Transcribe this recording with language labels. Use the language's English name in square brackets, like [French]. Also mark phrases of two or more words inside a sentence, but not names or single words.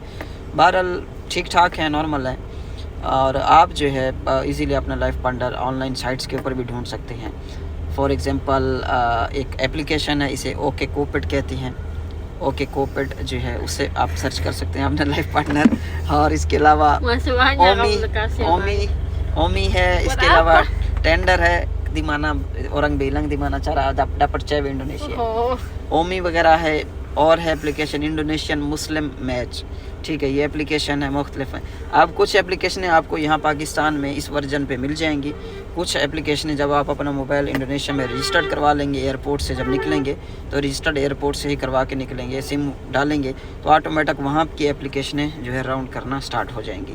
[Urdu] بہرحال ٹھیک ٹھاک ہے، نارمل ہے۔ اور آپ جو ہے ایزیلی اپنا [English] life partner online sites [Urdu] کے اوپر بھی ڈھونڈ سکتے ہیں. [English] for example [Urdu] ایک ایپلیکیشن ہے، اسے اوکے کوپڈ کہتی ہیں. اوکے کوپڈ جو ہے اس سے آپ سرچ کر سکتے ہیں اپنا [English] life partner. [Urdu] اور اس کے علاوہ اومی ہے، اس کے علاوہ ٹنڈر ہے, [Indonesian] di mana orang bilang di mana cara dapat cewek Indonesia. [Urdu] اومی وغیرہ ہے, اور ہے اپلیکیشن انڈونیشین مسلم میچ، ٹھیک ہے، یہ اپلیکیشن ہے، مختلف ہیں. اب کچھ اپلیکیشنیں آپ کو یہاں پاکستان میں اس ورژن پہ مل جائیں گی. کچھ اپلیکیشنیں جب آپ اپنا موبائل انڈونیشیا میں رجسٹرڈ کروا لیں گے ایئرپورٹ سے، جب نکلیں گے تو رجسٹرڈ ایئرپورٹ سے ہی کروا کے نکلیں گے، سم ڈالیں گے تو آٹومیٹک وہاں کی اپلیکیشنیں جو ہے راؤنڈ کرنا سٹارٹ ہو جائیں گی.